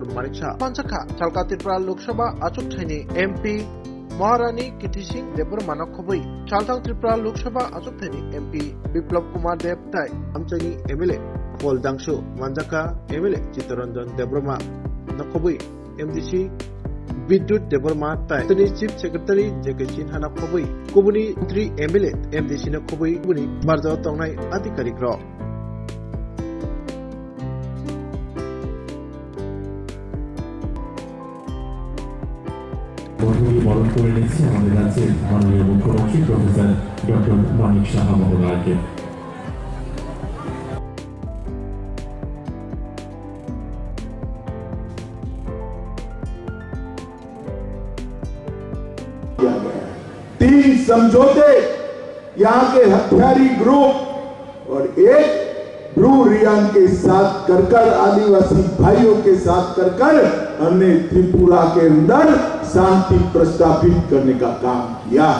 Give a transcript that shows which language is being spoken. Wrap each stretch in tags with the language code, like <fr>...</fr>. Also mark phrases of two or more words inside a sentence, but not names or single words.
<trp>Mariksha Manjaka, Chalkatipra Lok Sabha Achukthani MP Maharani Kiti Singh Debor Manakhobai, Chaltang Tripura Lok Sabha Achukthani MP Biplab Kumar Dev Tai, Amchani MLA, Poldangshu Manjaka MLA Chitranjan Debroma Nakhobai, MDC Bidyut Deborma Tai, Chief Secretary Jekachin Hanakhobai, Kubuni 3 MLA, MDC Nakhobai, Kubuni Barzo Tongnai Adhikarik Ro.</trp> <bn>বরণ করে নিচ্ছে আমাদের রাজ্যের মাননীয় মুখ্যমন্ত্রী প্রফেসর ডক্টর মানিক সাহা মহোদয়কে।</bn> <hi>तीन समझौते यहाँ के हथियारी ग्रुप और एक ब्रू रियांग के साथ कर आदिवासी भाइयों के साथ कर हमने त्रिपुरा के अंदर शांति प्रस्थापित करने का काम किया है।</hi>